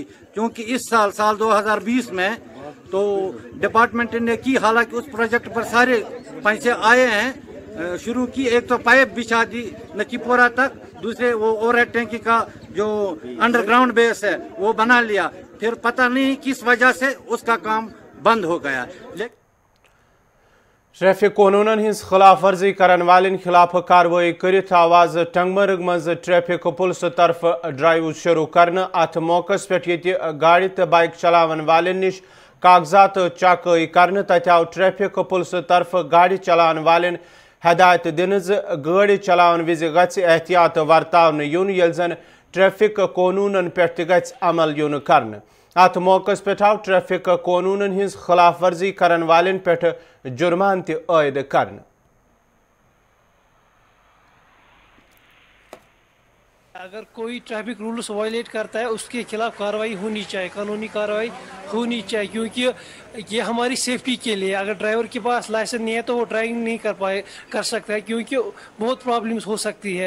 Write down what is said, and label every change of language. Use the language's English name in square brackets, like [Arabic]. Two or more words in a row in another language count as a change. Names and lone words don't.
[Hindi] क्योंकि इस साल 2020 में तो डिपार्टमेंट ने की, हालांकि उस प्रोजेक्ट पर सारे पैसे आए हैं, शुरू की। एक तो पाइप बिछा दी नकीपोरा तक, दूसरे वो ओवरहेड टैंकी का जो [English] underground base [Hindi] है वो बना लिया। फिर पता नहीं किस वजह से उसका काम बंद हो गया। [Kashmiri] ट्रैफिक कानूनन हिंस खिलाफ वर्जी करन वालन खिलाफ कार्रवाई करित आवाज टंगमर्ग मज [English] traffic police [Kashmiri] तरफ ड्राइव शुरू करने। अत मौकस पे गाड़ी तो बाइक चलावन वालन निश कागजात चकाई करने। तत आव [English] traffic police [Kashmiri] तरफ गाड़ी चलान वालन हदायत दिन गाड़ी चलावन विज गछ एहतियात वर्तावन युन यल जन ट्रैफिक कानूनन पे गछ अमल युन करने। अत मौकस पे आव ट्रैफिक कानूनन हिंस खिलाफ वर्जी करन वालन पे जुर्मान ते आयद करने। [Hindi] अगर कोई [English] traffic rules violate [Hindi] करता है उसके खिलाफ कार्रवाई होनी चाहिए, कानूनी कार्रवाई होनी चाहिए, क्योंकि ये हमारी सेफ्टी के लिए। अगर ड्राइवर के पास लाइसेंस नहीं है तो वो ड्राइविंग नहीं कर सकता है, क्योंकि बहुत प्रॉब्लम्स हो सकती है।